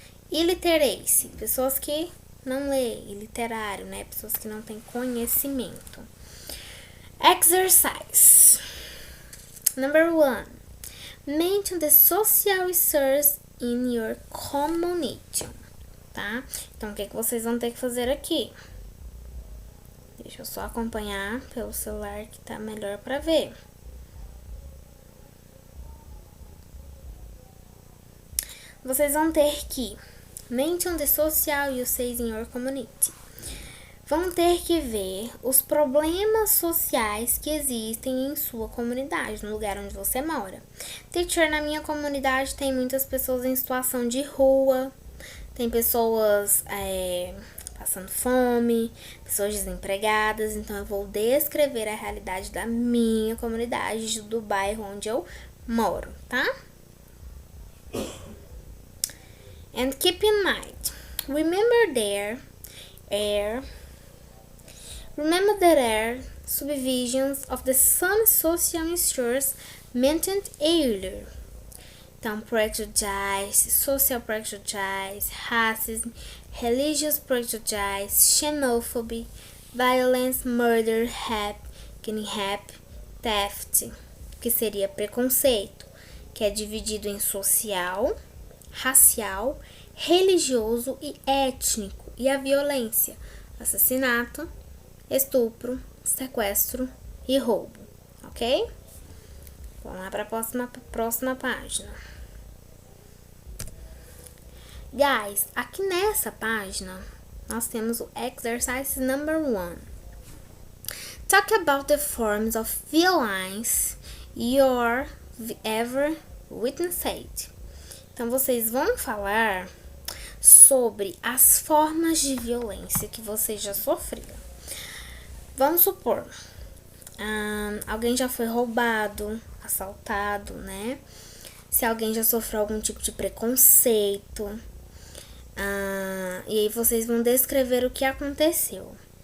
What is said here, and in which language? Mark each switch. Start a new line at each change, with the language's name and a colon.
Portuguese: Illiteracy, pessoas que não lêem, iliterário, né? Pessoas que não têm conhecimento.
English: Exercise. Number 1. Mention the social issues in your community, tá?
Portuguese: Então, o que vocês vão ter que fazer aqui? Deixa eu só acompanhar pelo celular que tá melhor para ver. Vocês vão ter que
English: mention the social issues in your community.
Portuguese: Vão ter que ver os problemas sociais que existem em sua comunidade, no lugar onde você mora. Teacher, na minha comunidade tem muitas pessoas em situação de rua, tem pessoas passando fome, pessoas desempregadas, então eu vou descrever a realidade da minha comunidade, do bairro onde eu moro, tá?
English: And keep in mind, remember there are subdivisions of the some social issues mentioned earlier.
Portuguese: Então,
English: prejudice, social prejudice, racism, religious prejudice, xenophobia, violence, murder, rape, kidnapping, theft,
Portuguese: que seria preconceito, que é dividido em social, racial, religioso e étnico, e a violência, assassinato, estupro, sequestro e roubo, ok? Vamos lá para a próxima página. Guys, aqui nessa página, nós temos o
English: exercise number 1. Talk about the forms of violence you ever witnessed.
Portuguese: Então, vocês vão falar sobre as formas de violência que vocês já sofreram. Vamos supor, alguém já foi roubado, assaltado, né? Se alguém já sofreu algum tipo de preconceito. E aí vocês vão descrever o que aconteceu.